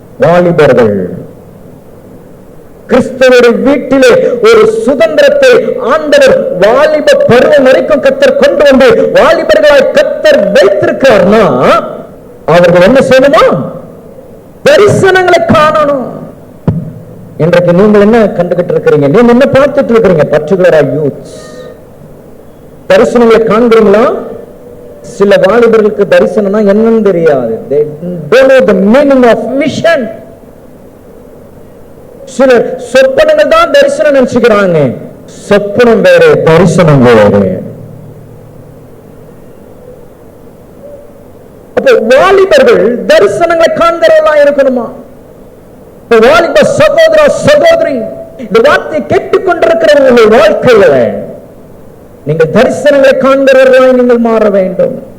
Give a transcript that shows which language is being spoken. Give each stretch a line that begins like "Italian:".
Tamil: வாலிபர்கள் கிறிஸ்தவருடைய வீட்டிலே ஒரு சுதந்திரத்தை ஆண்டவர் வாலிப பருவம் வரைக்கும் கர்த்தர் கொண்டு வந்து வாலிபர்களாய் கர்த்தர் வைத்திருக்கிறார்னா அவர்கள் என்ன செய்யணுமா? தரிசனங்களை காணணும். இன்றைக்கு நீங்கள் என்ன கண்டுகிட்டு இருக்கிறீங்க? நீங்க என்ன பார்த்துட்டு இருக்கிறீங்க? பர்டிகுலரா யூத்ஸ் தரிசனங்களை காண்கிறீங்களா? சில வாலிபர்களுக்கு தரிசனம்னா என்னன்னு தெரியாது.
English: they don't know the meaning of vision.
Tamil: சில சொப்பனங்கள் தான் தரிசனம் நினைச்சுக்கிறாங்க. சொப்பனம் வேற, தரிசனம் வேற. அப்போ வாலிபர்கள் தரிசனங்களை காண்கிறவர்களா இருக்கணுமா? வாலிப சகோதர சகோதரி, இந்த வார்த்தையை கேட்டுக்கொண்டிருக்கிறவர்கள் வாழ்க்கையில நீங்கள் தரிசனங்களை காண்கிறவர்களாய் நீங்கள் மாற வேண்டும்.